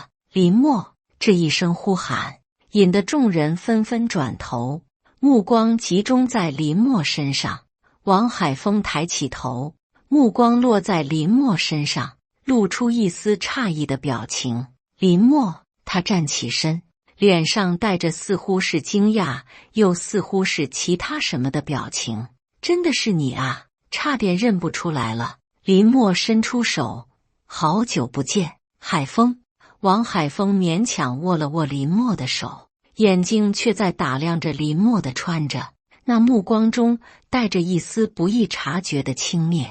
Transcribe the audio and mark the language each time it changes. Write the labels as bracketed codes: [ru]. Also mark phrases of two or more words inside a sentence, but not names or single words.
[zh] 林默這一聲呼喊，引得眾人紛紛轉頭，目光集中在林默身上。王海峰抬起頭，目光落在林默身上，露出一絲詫異的表情。林默，他站起身，臉上帶着似乎是驚訝，又似乎是其他什麼的表情。真的是你啊，差點認不出來了。林默伸出手，好久不見，海峰。王海峰勉強握了握林默的手，眼睛卻在打量着林默的穿着，那目光中帶着一絲不易察覺的輕蔑。